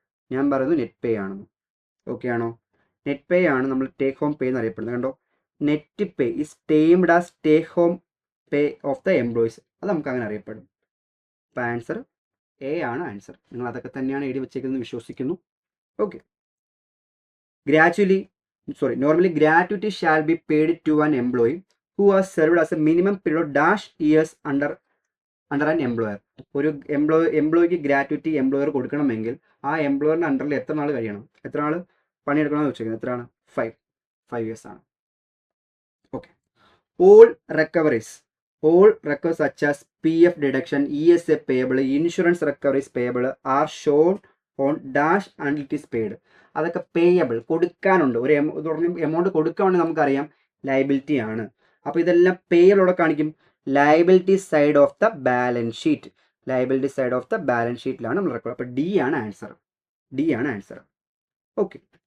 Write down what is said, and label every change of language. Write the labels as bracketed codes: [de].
[ml] ഞാൻ പറയുന്നത് നെറ്റ് പേ ആണെന്ന്. ഓക്കെ ആണോ? നെറ്റ് പേ ആണ് നമ്മൾ ടേക്ക് ഹോം പേ എന്നറിയപ്പെടുന്നത്. [en] കണ്ടോ, net pay is termed as take home pay of the employees. [ml] അത് നമുക്ക് അങ്ങനെ അറിയപ്പെടും. അപ്പോൾ ആൻസർ എ ആണ് ആൻസർ. നിങ്ങൾ അതൊക്കെ തന്നെയാണ് എഴുതി വെച്ചേക്കുന്നത് വിശ്വസിക്കുന്നു. Okay. [en] Normally gratuity shall be paid to an employee who has served as a minimum period of dash years under an employer. [ml] ഒരു എംപ്ലോയിക്ക് ഗ്രാറ്റുവിറ്റി എംപ്ലോയർ കൊടുക്കണമെങ്കിൽ ആ എംപ്ലോയറിൻ്റെ അണ്ടറിൽ എത്ര നാൾ കഴിയണം, എത്ര നാൾ പണിയെടുക്കണമെന്ന് വെച്ചിരിക്കുന്നത് എത്രയാണ്? 5 years ആണ്. Okay. [en] All recoveries such as PF deduction, ESA payable, insurance recoveries payable are shown on dash and it is paid. [ml] അതൊക്കെ പേയബിൾ, കൊടുക്കാനുണ്ട്. ഒരു എമൗണ്ട് കൊടുക്കുകയാണെങ്കിൽ നമുക്കറിയാം ലയബിലിറ്റി ആണ്. അപ്പോൾ ഇതെല്ലാം പേയബിളോടെ കാണിക്കും [en] Liability side of the balance sheet. Liability side of the balance ഷീറ്റിലാണ് [ml] നമ്മൾ റെക്കോർഡ്. അപ്പോൾ ഡി ആണ് ആൻസർ. ഓക്കെ.